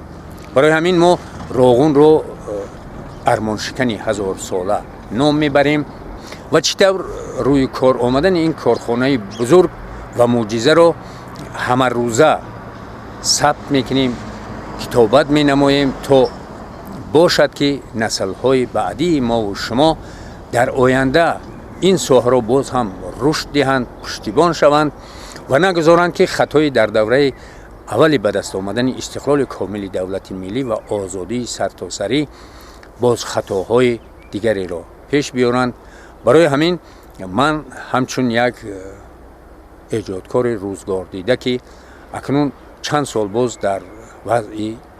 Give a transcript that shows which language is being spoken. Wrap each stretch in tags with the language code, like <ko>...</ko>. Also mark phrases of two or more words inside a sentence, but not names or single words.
<tg>барои ҳамин мо Роғунро армоншикани ҳазорсола ном мебарем ва чӣ тавр рӯи кор омадани ин корхонаи бузург ва мӯъҷизаро ҳамарӯза сабт мекунем, китобат менамоем, то бошад ки наслҳои баъдии мову шумо дар оянда ин соҳаро боз ҳам рушд диҳанд, пуштибон шаванд ва нагузоранд ки хатои дар давраи аввалӣ ба даст омадани истиқлоли комили давлати миллӣ ва озодии сартосарӣ боз хатоҳои дигареро пеш биёранд. барои ҳамин ман ҳамчун як эҷодкори рӯзгордида ки акнун чанд сол боз дар вазъ</tg>